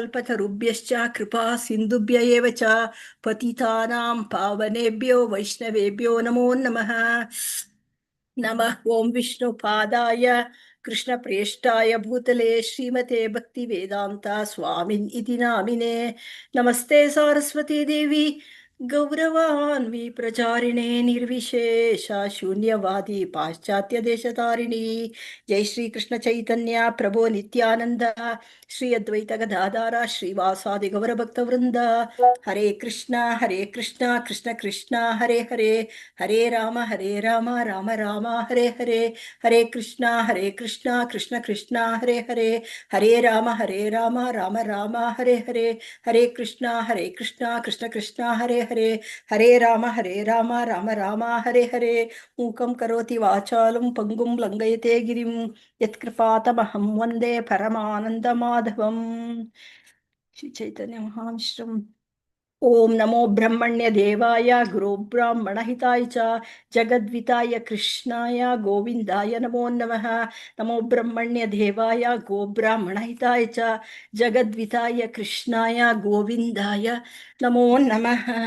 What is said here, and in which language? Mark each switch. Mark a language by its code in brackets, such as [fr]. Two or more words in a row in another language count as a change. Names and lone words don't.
[sa] ಕಲ್ಪತರುಭ್ಯಶ್ಚ ಕೃಪಾ ಸಿಂಧುಭ್ಯ ಏವ ಚ ಪತಿತಾನಾಂ ಪಾವನೇಭ್ಯೋ ವೈಷ್ಣವೇಭ್ಯೋ ನಮೋ ನಮಃ. ನಮಃ ಓಂ ವಿಷ್ಣುಪಾದಾಯ ಕೃಷ್ಣಪ್ರೇಷ್ಠಾಯ ಭೂತಲೆ ಶ್ರೀಮತೆ ಭಕ್ತಿವೇದಾಂತ ಸ್ವಾಮಿನ್ ಇತಿ ನಾಮಿನೇ. ನಮಸ್ತೆ ಸಾರಸ್ವತೀ ದೇವಿ ಗೌರವಾನ್ವಿ ಪ್ರಚಾರಿಣೆ ನಿರ್ವಿಶೇಷ ಶೂನ್ಯವಾದಿ ಪಾಶ್ಚಾತ್ಯ ದೇಶತಾರಿಣಿ. ಜೈ ಶ್ರೀ ಕೃಷ್ಣ ಚೈತನ್ಯ ಪ್ರಭೋ ನಿತ್ಯಾನಂದ ಶ್ರೀ ಅದ್ವೈತ ಗದಾಧಾರ ಶ್ರೀವಾಸಾದಿ ಗೌರಭಕ್ತವೃಂದ. ಹರೇ ಕೃಷ್ಣ ಕೃಷ್ಣ ಕೃಷ್ಣ ಹರೇ ಹರೇ, ಹರೇ ರಾಮ ರಾಮ ರಾಮ ಹರೇ ಹರೇ. ಹರೇ ಕೃಷ್ಣ ಕೃಷ್ಣ ಕೃಷ್ಣ ಹರೇ ಹರೇ, ಹರೇ ರಾಮ ರಾಮ ರಾಮ ಹರೇ ಹರೇ. ಹರೇ ಕೃಷ್ಣ ಕೃಷ್ಣ ಕೃಷ್ಣ ಹರೇ ಹರೇ, ಹರೇ ರಾಮ ರಾಮ ರಾಮ ಹರೇ ಹರೇ. ಮೂಕಂ ಕರೋತಿ ವಾಚಾಲಂ ಪಂಗುಂ ಲಂಘಯತೆ ಗಿರಿಂ ಯತ್ಕೃಪಾತಮಹಂ ವಂದೇ ಪರಮಾನಂದ ಮಾಧವಂ. ಶ್ರೀ ಚೈತನ್ಯ ಮಹಾವಿಷ್ಣುಂ. ಓಂ ನಮೋ ಬ್ರಹ್ಮಣ್ಯ ದೇವಾಯ ಗುರು ಬ್ರಾಹ್ಮಣ ಹಿತಾಯ ಚ ಜಗದ್ವಿತಾಯ ಕೃಷ್ಣಾಯ ಗೋವಿಂದಾಯ ನಮೋ ನಮಃ. ನಮೋ ಬ್ರಹ್ಮಣ್ಯ ದೇವಾಯ ಗೋ ಬ್ರಾಹ್ಮಣ ಹಿತಾಯ ಚ ಜಗದ್ವಿತಾಯ ಕೃಷ್ಣಾಯ ಗೋವಿಂದಾಯ ನಮೋ ನಮಃ.